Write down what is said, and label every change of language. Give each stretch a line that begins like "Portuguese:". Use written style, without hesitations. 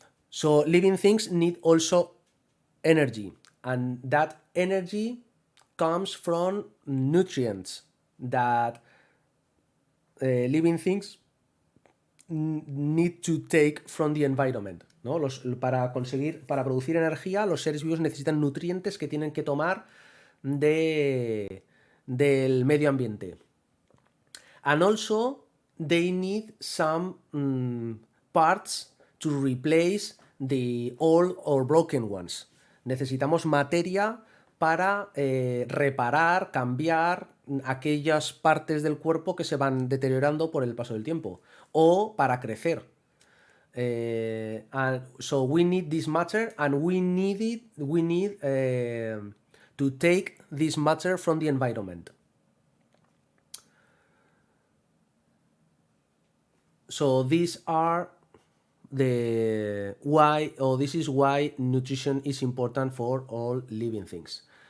English: So living things need also energy, and that energy comes from nutrients that living things need to take from the environment, ¿no?
Spanish: Para producir energía, los seres vivos necesitan nutrientes que tienen que tomar del medio ambiente.
English: And also they need some parts to replace the old or broken ones.
Spanish: Necesitamos materia para reparar, cambiar aquellas partes del cuerpo que se van deteriorando por el paso del tiempo, o para crecer.
English: And so we need this matter, and we need to take this matter from the environment. So these are this is why nutrition is important for all living things.